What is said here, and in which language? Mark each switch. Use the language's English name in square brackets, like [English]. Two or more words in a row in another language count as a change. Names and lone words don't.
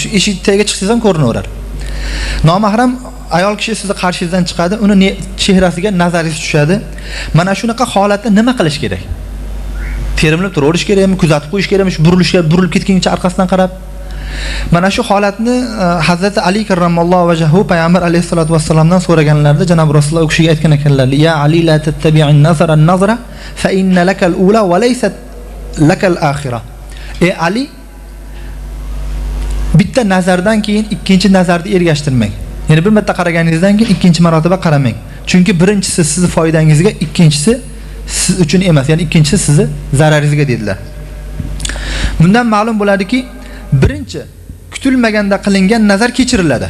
[Uzbek] Eshik tagiga chiqsangiz ham ko'rinaverar. Nomahram ayol kishi sizni qarshingizdan chiqadi, uni chehrasiga nazaringiz tushadi. Mana shunaqa holatda nima qilish kerak? Terimlab turaverish kerakmi, kuzatib qo'yish kerakmi, burilib ketguncha orqasidan qarab? Mana shu holatni Hazrat Ali [Arabic] كرم الله وجهه [Uzbek] Payg'ambar [Arabic] عليه الصلاة والسلام [Uzbek] so'raganlarida Janob Rasululloh u kishiga aytgan ekanlar: [Arabic] "يا علي لا تتبع النظرة النظرة فإن لك الأولى وليست لك الآخرة." [Uzbek] Ey Ali, bitta nazardan keyin ikkinchi nazarni ergashtirmang. Ya'ni bir marta qaraganingizdan keyin ikkinchi marotaba qaramang. Chunki birinchisi sizni foydangizga, ikkinchisi siz uchun emas. Ya'ni ikkinchisi sizni zararingizga dedilar. Bundan ma'lum bo'ladiki, birinchi kutilmaganda qilingan nazar kechiriladi.